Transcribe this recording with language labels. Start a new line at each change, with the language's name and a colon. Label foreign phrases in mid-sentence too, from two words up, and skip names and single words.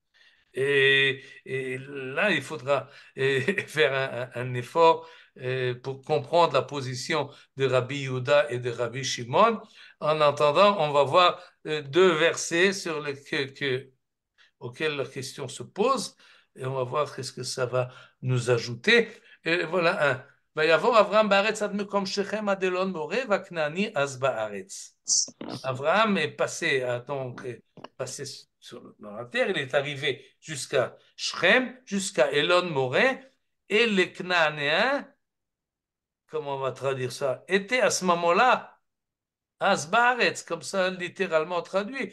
French: Et là, il faudra faire un effort pour comprendre la position de Rabbi Yehuda et de Rabbi Shimon. En attendant, on va voir deux versets sur auxquels la question se pose et on va voir qu'est-ce que ça va nous ajouter. Et voilà un.
Hebrew: ויבוא אברהם בארץ עד מקום שכם עד אלון מורה והכנעני אז בארץ.
French: Abraham est passé, donc, passé dans la terre, il est arrivé jusqu'à Shrem, jusqu'à Elon Moré, et les Cananéens, comment on va traduire ça, étaient à ce moment-là, Asbaretz, comme ça littéralement traduit.